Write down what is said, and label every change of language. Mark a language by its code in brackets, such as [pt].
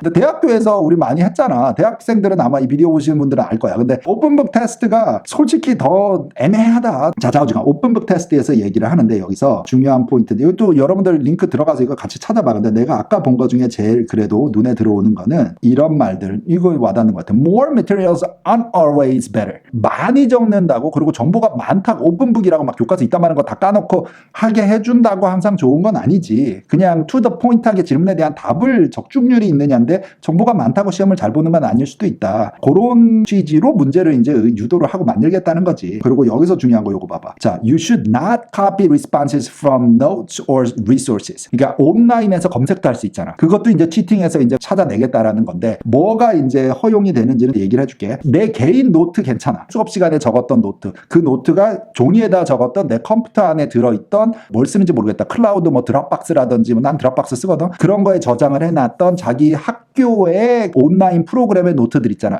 [ko] 근데 대학교에서 우리 많이 했잖아. 대학생들은 아마 이 비디오 보시는 분들은 알 거야. 근데 오픈북 테스트가 솔직히 더 애매하다. 자, 자오지간 오픈북 테스트에서 얘기를 하는데 여기서 중요한 포인트. 이것도 여러분들 링크 들어가서 이거 같이 찾아봐. 근데 내가 아까 본 거 중에 제일 그래도 눈에 들어오는 거는 이런 말들. 이거 와닿는 것 같아. [en] More materials aren't always better. [ko] 많이 적는다고 그리고 정보가 많다고 오픈북이라고 막 교과서 이따 말한 거 다 까놓고 하게 해준다고 항상 좋은 건 아니지. 그냥 [en] to the point [ko] 하게 질문에 대한 답을 적중률이 있느냐인데 정보가 많다고 시험을 잘 보는 건 아닐 수도 있다. 그런 취지로 문제를 이제 유도를 하고 만들겠다는 거지. 그리고 여기서 중요한 거 요거 봐봐. [en] 자, you should not copy responses from notes or resources. [ko] 그러니까 온라인에서 검색도 할 수 있잖아. 그것도 이제 치팅해서 이제 찾아내겠다라는 건데 뭐가 이제 허용이 되는지를 얘기를 해줄게. 내 개인 노트 괜찮아. 수업 시간에 적었던 노트. 그 노트가 종이에다 적었던 내 컴퓨터 안에 들어있던 뭘 쓰는지 모르겠다. 클라우드 뭐 드랍박스라든지 뭐 난 드랍박스 쓰거든. 그런 거에 저장을 해놨던 자기 학교의 온라인 프로그램의 노트들 있잖아.